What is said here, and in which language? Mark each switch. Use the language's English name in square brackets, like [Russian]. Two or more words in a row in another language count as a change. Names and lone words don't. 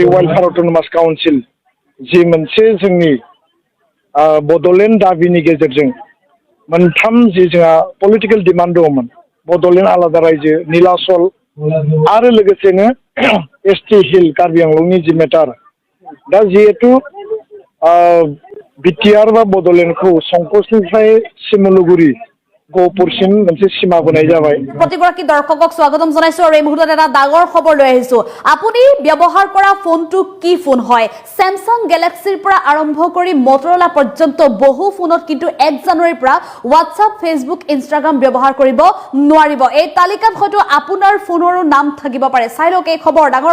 [Bodo] वेलफेयार अट'नमास काउन्सिल जि मोनसे जोंनि बड'लेण्ड दाबिनि गेजेरजों मोनथाम जि जोंहा [English] political demand [Bodo] दङमोन बड'लेण्ड आलादा रायजो नीलाचल आरो लोगोसेनो एसटि हिल कार्बि आंलंनि जि मेटार दा जिहेतु बिटिआर बा बड'लेण्डखौ संकसनिफ्राय सिमलुगुरि गहपुरसिम मोनसे सीमा बोनाय जाबाय [Assamese] प्रतिगराकी दर्शকক स्वागतम जनाइছো আৰু এই মুহূৰ্তত এটা ডাঙৰ খবৰ লৈ আহিছো আপুনি ব্যৱহাৰ কৰা ফোনটো কি ফোন হয় Samsung Galaxy পৰা আৰম্ভ কৰি Motorola পৰ্যন্ত বহু ফোনত কিন্তু 1 জানুৱাৰীৰ পৰা WhatsApp Facebook Instagram ব্যৱহাৰ কৰিব নোৱাৰিব এই তালিকাত হয়তো আপোনাৰ ফোনৰো নাম থাকিব পাৰে চাই লওক এই খবৰ ডাঙৰ